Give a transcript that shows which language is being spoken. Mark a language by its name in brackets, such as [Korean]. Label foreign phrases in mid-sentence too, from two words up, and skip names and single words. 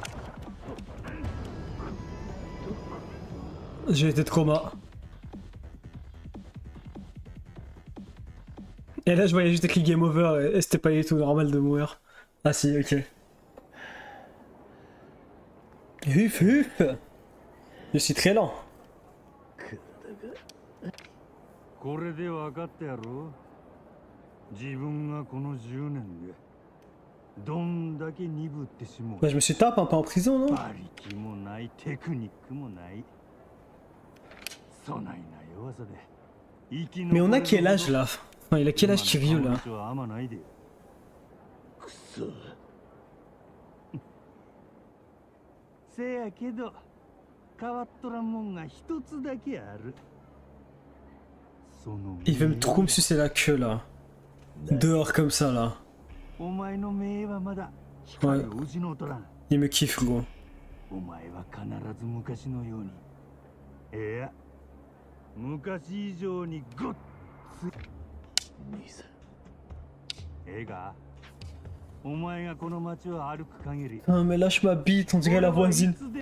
[French] J'ai été trauma. Et là je voyais juste écrit game over et c'était pas du tout normal de mourir. Ah si, ok. Huf huf. Je suis très lent. [Japanese] これで分かったやろ。自分がこの10年でどんだけ鈍ってしまう。 [French] Bah, je me suis tapé un peu en prison, non? [Japanese] 馬力もないテクニックもない。そないな弱さで。 [French] Mais on a quel âge là? Enfin, il a quel âge Kiryu là? [Japanese] くそ。せやけど変わっとらんもんが一つだけある。 [French] Il veut trop me sucer la queue là. Dehors comme ça là. Ouais. Il me kiffe gros. Ah mais lâche ma bite, on dirait la voisine.